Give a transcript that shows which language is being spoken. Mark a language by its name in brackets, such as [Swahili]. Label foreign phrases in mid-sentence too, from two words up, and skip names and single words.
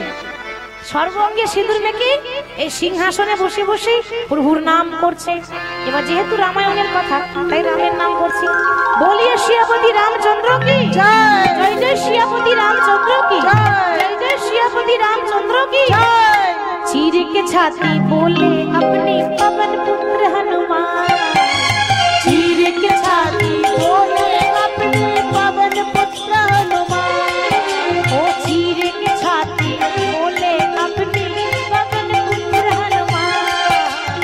[Bangla] সর্বাঙ্গে সিঁদুর মেখে এই সিংহাসনে বসে বসে প্রভুর নাম করছে। এবার যেহেতু রামায়ণের কথা, তাই রামের নাম করছি। [Hindi] बोलिए सियापति रामचंद्र की जय, जय जय सियापति रामचंद्र की जय, जय जय सियापति रामचंद्र की जय। चीर के छाती बोले अपने पवन पुत्र हनुमान, चीर के छाती बोले अपने पवन पुत्र हनुमान, ओ चीर के छाती बोले अपने पवन पुत्र हनुमान,